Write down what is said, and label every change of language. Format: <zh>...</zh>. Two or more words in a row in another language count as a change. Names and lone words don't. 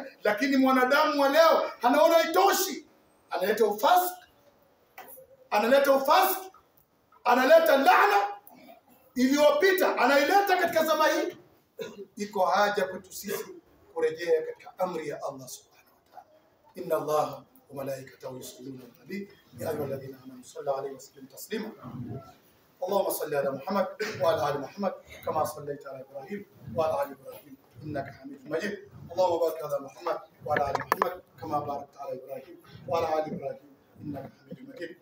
<sw>Lakini mwanadamu wa leo anaona itoshi, analeta ufasiki, analeta laana iliyopita, anaileta katika zama hii. Iko haja kwetu sisi kurejea katika amri ya Allah</sw> <ar>سبحانه وتعالى. إن الله وملائكته يصلون على النبي يا أيها الذين آمنوا صلوا عليه وسلموا تسليما. اللهم صل على محمد وعلى ال محمد كما صليت على ابراهيم وعلى ال ابراهيم انك حميد مجيد. اللهم بارك على محمد وعلى ال محمد كما باركت على ابراهيم وعلى ال ابراهيم إنك حميد مجيد.</ar>